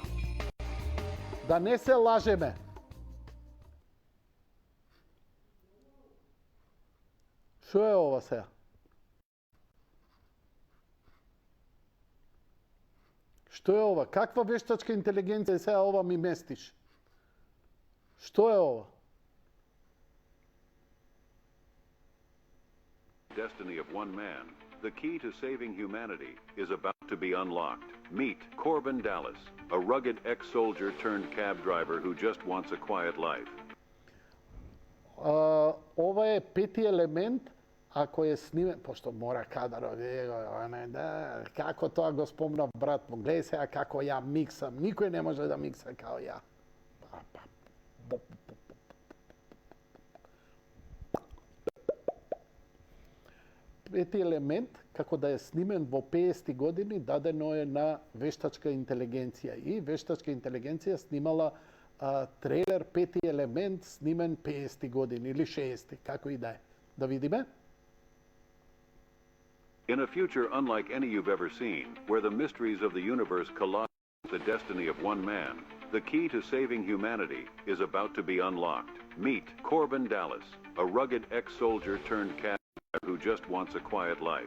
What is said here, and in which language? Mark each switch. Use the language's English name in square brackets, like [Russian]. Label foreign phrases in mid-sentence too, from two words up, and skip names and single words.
[Macedonian] Да не се лажеме. Шо е ова сега? Што е ова? Каква вештачка интелигенција сега ова ми местиш? Што е ова? [English] Destiny of one man, the key to saving humanity is about to be unlocked. Meet Corbin Dallas, a rugged ex-soldier turned cab driver who just wants a quiet life. [Macedonian] Ова е пети елемент, ако е снимен, пошто мора кадарот, како тоа го спомнав брат му, гледај сега како ја миксам, никој не може да микса као ја. Пети елемент, како да е снимен во 50 години, дадено е на вештачка интелигенција. И вештачка интелигенција снимала трейлер пети елемент, снимен 50 години или 60, како и да е. Да видиме? [English] In a future unlike any you've ever seen, where the mysteries of the universe collide with the destiny of one man, the key to saving humanity is about to be unlocked. Meet Corbin Dallas, a rugged ex-soldier turned cab driver who just wants a quiet life.